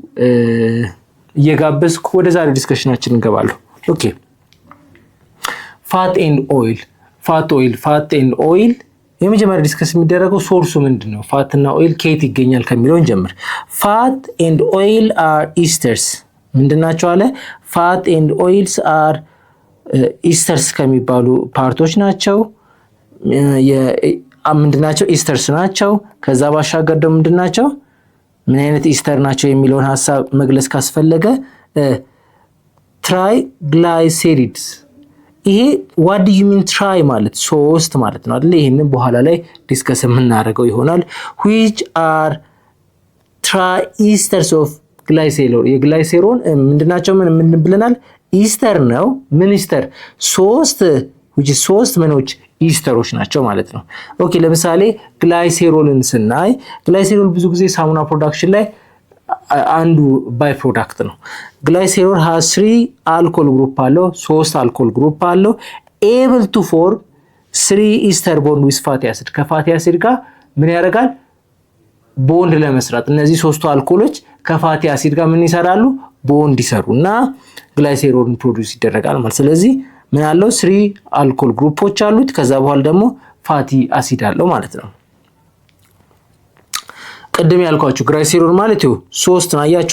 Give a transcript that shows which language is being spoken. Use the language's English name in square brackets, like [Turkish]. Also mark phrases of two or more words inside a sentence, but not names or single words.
[Amharic] እየጋበዝኩ ወደ ዛሬ ዲስከሽናችን እንገባለን። ኦኬ [English] fat and oil [Amharic] የመጀመሪያ ዲስከስ የሚደረገው ሶርሱ ምንድነው፣ ፋትና ኦይል ከየት ይገኛል ከሚለው እንጀምር። [English] fat and oil are esters [Amharic] ምንድናቸው አለ። [English] fat and oils are esters [Amharic] ከሚባሉ ፓርቶች ናቸው። ምንድናቸው? ኢስተርስ ናቸው። ከዛ ባሻገር ደግሞ ምንድናቸው፣ ምን አይነት ኢስተር ናቸው የሚለውን ሐሳብ መግለጽ ካስፈለገ ትራይግላይሴሪድስ። ይሄ [English] what do you mean try [Amharic] ማለት ሶስት ማለት ነው አይደል? ይሄንን በኋላ ላይ ዲስከስ የምናደርገው ይሆናል። [English] which are triesters of glycerol [Amharic] የግላይሴሮን ምንድናቸው? ምን ብለናል? ኢስተር ነው። ምን ኢስተር? ሶስት ምኖች ኢስተሮች ናቸው ማለት ነው። ኦኬ ለምሳሌ ግላይሴሮልን ስናይ ግላይሴሮል ብዙ ጊዜ ሳሙና ፕሮዳክሽን ላይ አንዱ [English] by product [Amharic] ነው። ግላይሴሮል [English] has 3 alcohol group [Amharic] አለው፣ 3 [English] alcohol group [Amharic] አለው። [English] able to form 3 ester bond with fatty acid [Amharic] ከፋቲ አሲድ ጋር ምን ያደርጋል? ቦንድ ለመስራት እነዚህ ሶስቱ አልኮሎች ከፋቲ አሲድ ጋር ምን ይሰራሉ? ቦንድ ይሰሩና ግላይሴሮልን ፕሮዲዩስ ይደረጋል ማለት። ስለዚህ ምን አለው? 3 አልኮል ግሩፖች አሉት። ከዛ በኋላ ደግሞ [English] fatty acid [Amharic] አለው ማለት ነው። ቅድም ያልኳችሁ ግላይሴሮል ማለት ነው 3 ነው። አያችሁ?